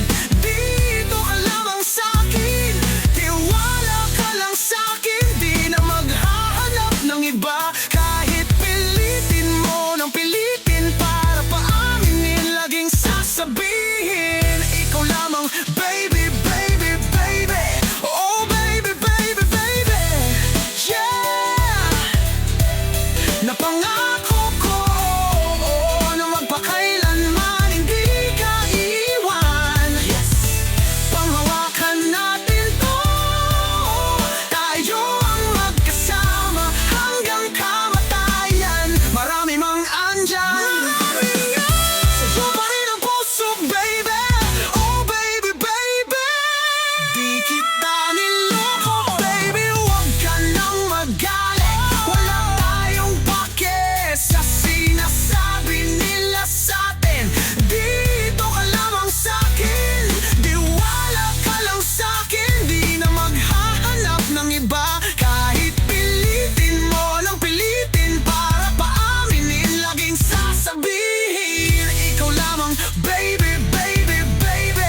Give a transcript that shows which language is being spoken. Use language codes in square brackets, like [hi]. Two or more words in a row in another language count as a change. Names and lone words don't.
[tl] Dito ka lamang sa'kin, tiwala ka lang sa'kin. Di na maghahanap ng iba, kahit pilitin mo ng pilitin para paaminin, laging sasabihin ikaw lamang, [en] baby, baby, baby. Oh, baby, baby, baby. Yeah. [tl] Napangako ko na magpakailanman hindi ka iwan. [en] Yes. [tl] Panghawakan natin to, tayo ang magkasama hanggang kamatayan. Marami mang andyan, sa'yo pa rin ang puso, [en] baby. Oh, baby, baby. [tl] Di kita niloko, baby, huwag ka nang magalit. Wala tayong pake sa sinasabi nila sa'tin. Dito ka lamang sa'kin, tiwala ka lang sa'kin. Di na maghahanap ng iba, kahit pilitin mo ng pilitin para paaminin, laging sasabihin ikaw lamang, baby, baby, baby.